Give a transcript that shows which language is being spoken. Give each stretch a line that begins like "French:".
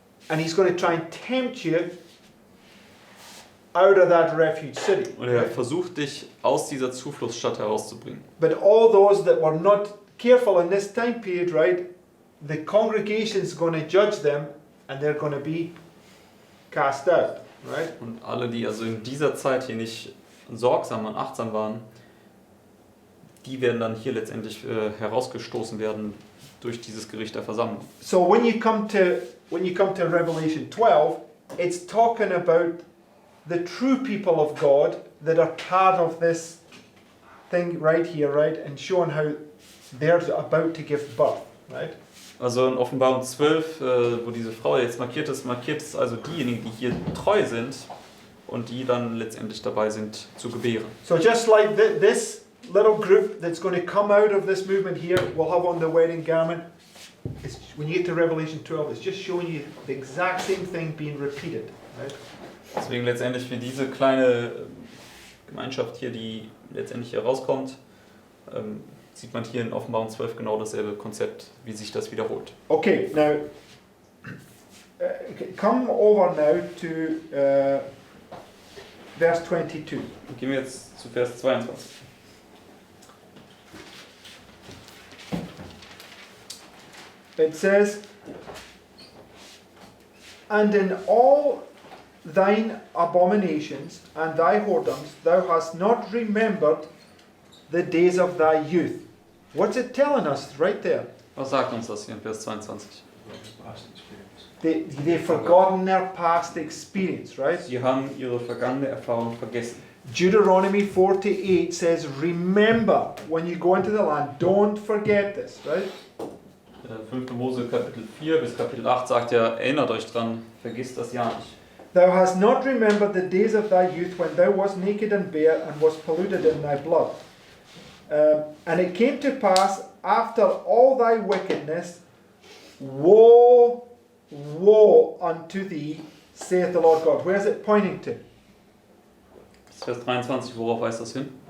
English: And he's going to try and tempt you out of that refuge city.
German: Und er
English: Right?
German: versucht dich aus dieser Zufluchtsstadt herauszubringen.
English: But all those that were not careful in this time period, right? The congregation's going to judge them and they're going to be cast out, right?
German: Und alle, die also in dieser Zeit hier nicht sorgsam und achtsam waren, die werden dann hier letztendlich herausgestoßen werden durch dieses Gericht der Versammlung.
English: So when you come to Revelation 12, it's talking about the true people of God that are part of this thing right here, right? And showing how they're about to give birth, right?
German: Also in Offenbarung 12, wo diese Frau jetzt markiert es also diejenigen, die hier treu sind und die dann letztendlich dabei sind zu gebären.
English: So just like this little group that's going to come out of this movement here will have on the wedding garment, it's, when you get to Revelation 12, it's just showing you the exact same thing being repeated. Right?
German: Deswegen letztendlich für diese kleine Gemeinschaft hier, die letztendlich hier rauskommt, sieht man hier in Offenbarung 12 genau dasselbe Konzept, wie sich das wiederholt.
English: Okay, now come over now to verse 22.
German: Gehen wir jetzt zu Vers 22.
English: It says, and in all thine abominations and thy whoredoms thou hast not remembered the days of thy youth. What's it telling us right there?
German: Was sagt uns das hier in Vers 22?
English: Past experience. They've forgotten their past experience, right?
German: Sie haben ihre vergangene Erfahrung vergessen.
English: Deuteronomy 48 says, remember when you go into the land, don't forget this, right?
German: 5. Mose Kapitel 4 bis Kapitel 8 sagt ja, erinnert euch dran, vergisst das ja nicht.
English: Thou hast not remembered the days of thy youth when thou wast naked and bare and wast polluted in thy blood. And it came to pass after all thy wickedness, woe, woe unto thee, saith the Lord God. Where is it pointing to?
German: Das Vers 23, worauf weist das hin?